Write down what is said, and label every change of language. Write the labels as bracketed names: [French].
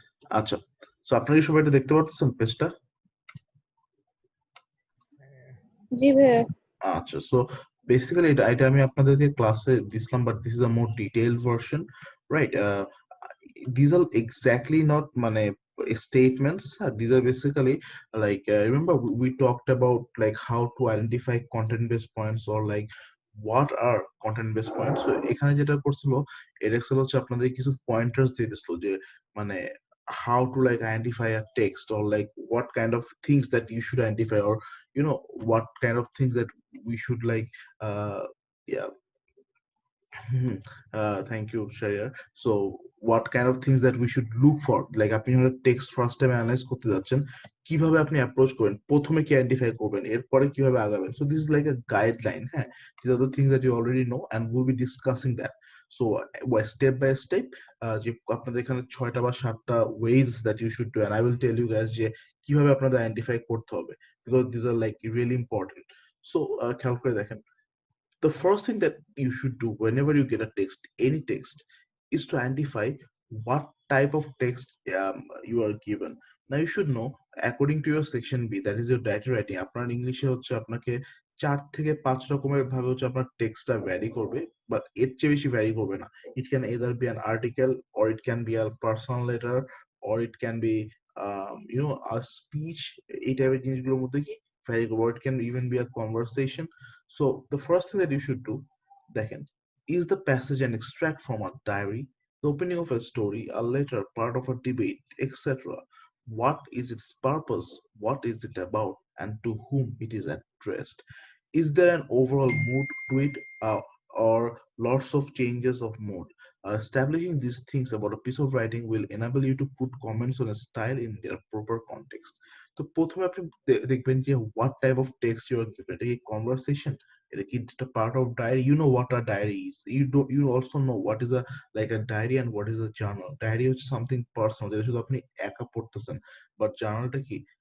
[Bangla] আচ্ছা, সো আপনারা কি সবাই এটা দেখতে পাচ্ছেন পেজটা? জি ভাইয়া। [English] আচ্ছা, so basically [Bangla] এটা আমি আপনাদেরকে ক্লাসে দিছিলাম, [English] But this is a more detailed version, right? These are exactly not মানে statements. These are basically like remember we talked about like how to identify content based points, or like what are content based points. So [Bangla] এখানে যেটা করছিল Edexcel হচ্ছে আপনাদের কিছু pointers দিয়ে দিছিল যে মানে [English] how to like identify a text, or like what kind of things that you should identify, or what kind of things that we should like yeah. Hmm. Thank you, Shreya. So, what kind of things that we should look for? [Bangla] Like আপনি যখন text first time analyse করতে যাচ্ছেন, কিভাবে আপনি approach করবেন, প্রথমে কি identify করবেন, এরপরে কিভাবে আগাবেন। [English] So this is like a guideline, হ্যাঁ। This are the things that you already know and will be discussing that. So step by step [Bangla] যে আপনাদের এখানে 6টা বা 7টা [English] ways that you should do, and I will tell you guys [Bangla] যে কিভাবে আপনাদের identify করতে হবে, [English] Because this are like really important. So [Bangla] খেয়াল করে দেখেন, [English] the first thing that you should do whenever you get a text, any text, is to identify what type of text you are given. Now you should know, according to your section B, that is your data writing, [Bangla] আপনার ইংলিশে হচ্ছে আপনাকে 4 থেকে 5 রকমের ভাবে হচ্ছে আপনার টেক্সটটা ভ্যারি করবে, বাট এর চেয়ে বেশি ভ্যারি করবে না। [English] It can either be an article, or it can be a personal letter, or it can be a speech, [Bangla] এই টাইপের জিনিসগুলোর মধ্যে কি ভ্যারি করবে, [English] or it can even be a conversation. So the first thing that you should do, দেখেন, is the passage an extract from a diary, the opening of a story, a letter, part of a debate, etc.? What is its purpose? What is it about? And to whom it is addressed? Is there an overall mood to it, or lots of changes of mood? Establishing these things about a piece of writing will enable you to put comments on a style in their proper context. [Bangla] তো প্রথমে আপনি দেখবেন যে what type of text you are given, এটা কি conversation, এটা কি একটা part of diary? [English] You know what a diary is, you also know what is a like a diary and what is a journal. [Bangla] Diary হচ্ছে something personal, যেটা শুধু আপনি একা পড়তেছেন। বাট জার্নালটা কি?